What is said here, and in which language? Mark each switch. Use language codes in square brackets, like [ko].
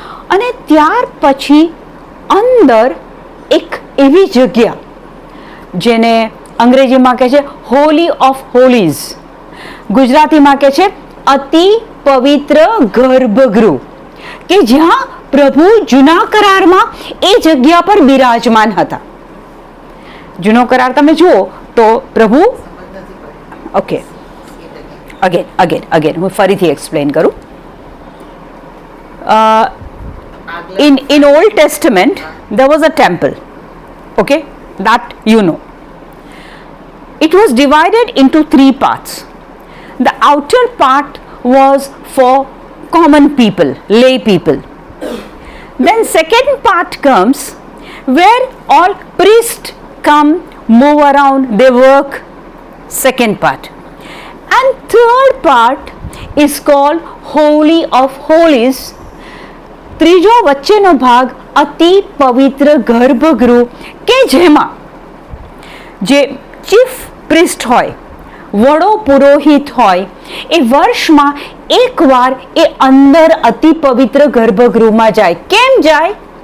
[gu] અને ત્યાર પછી અંદર એક એવી જગ્યા જેને અંગ્રેજીમાં કહે છે હોલી ઓફ હોલીઝ, ગુજરાતીમાં કહે છે અતિ પવિત્ર ગર્ભગૃહ, કે જ્યાં પ્રભુ જૂના કરારમાં એ જગ્યા પર બિરાજમાન હતા. જૂનો કરાર તમે જુઓ તો પ્રભુ, ઓકે, અગેન હું ફરીથી એક્સપ્લેન કરું. [en] In Old Testament there was a temple, okay, that you know. It was divided into 3 parts. The outer part was for common people, lay people. Then second part comes where all priests come, move around, they work. Second part. And third part is called Holy of Holies. [gu] ત્રીજો વચ્ચેનો ભાગ અતિ પવિત્ર ગર્ભગૃહ, કે જેમાં જે chief priest હોય, વડો પુરોહિત હોય, એ વર્ષમાં એકવાર એ અંદર અતિ પવિત્ર ગર્ભગૃહમાં જાય. કેમ જાય?